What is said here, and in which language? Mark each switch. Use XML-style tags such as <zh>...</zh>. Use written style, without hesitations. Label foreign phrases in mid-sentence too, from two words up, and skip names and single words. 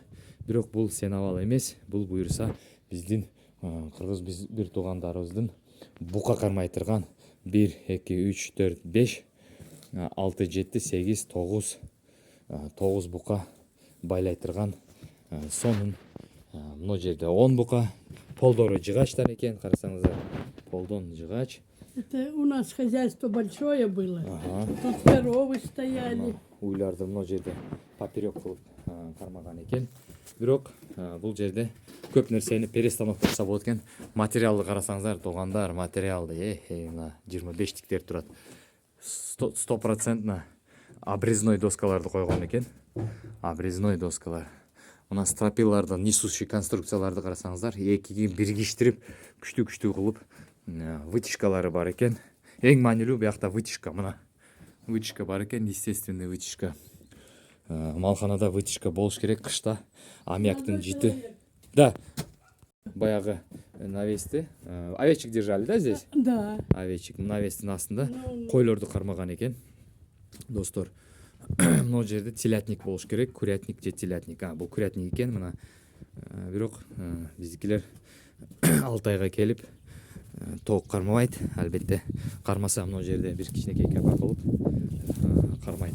<ky>Бирок бул сеновал эмес, бул буюрса биздин кыргыз бир туугандарыбыздын бука кармай турган 1, 2, 3, 4, 5, 6, 7, 8, 9 бука байлай турган сонун. Мына жерде 10 бука, полдору жыгачтар экен, карасаңыздар. Полдон жыгач.</ky> <ru>Это у нас хозяйство большое было. Тут коровы стояли.</ru> <ky>Уйларды мына жерде поперек кылып кармаган экен. Бирок бул жерде көп нерсени перестановка кылса болот экен. Материалды карасаңыздар, туугандар, материалды мына 25-тиктер турат. 100% обрезной доскаларды койгон экен. Обрезной доскалар. Мына стропилlardan несущий конструкцияларды карасаңыздар, экиге биргиштирип, күчтүү кылып вытяжкалары бар экен. Эң маанилүү биякта вытяжка, мына. Вытяжка бар экен,</ky> <ru>естественный вытяжка.</ru> <ky>Малханада вытяжка болуш керек, кышта аммиактын жити.</ky> <ru>Да. Баягы навести овечек держали, да, здесь? Да.</ru> <ky>Овечек навестин астында койлорду кармаган экен. Достор, мына жерде телятник болуш керек, курятник же телятник. Бул курятник экен, мына. Бирок биздикилер 6 айга келип толук кармабайт. Албетте кармаса мына жерде бир кичинекей капак болуп кармайт.</ky>